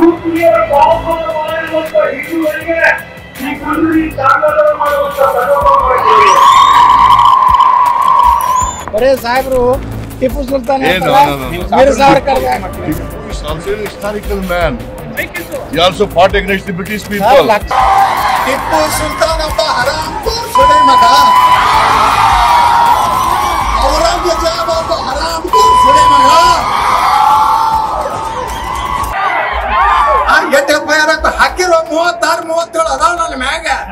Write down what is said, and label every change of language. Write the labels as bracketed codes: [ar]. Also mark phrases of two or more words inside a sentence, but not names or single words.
[hi] अरे साहब टिपू सुल्तान [en] is also an historical man. He also fought against the British people. [kn] ಟಿಪ್ಪು ಸುಲ್ತಾನ್ ಒಬ್ಬ ಹರಾಮ್ಖೋರ್ ಸುಳೆ ಮಗ. ಔರಂಗಜೇಬ ಒಬ್ಬ ಹರಾಮ್ಖೋರ್ ಸುಳೆ ಮಗ. ಎಷ್ಟು ಎಫ್ಐಆರ್ ಹಾಕಿರೋ 36-37 ಅದಾವ ನನ್ನ ಮ್ಯಾಗ.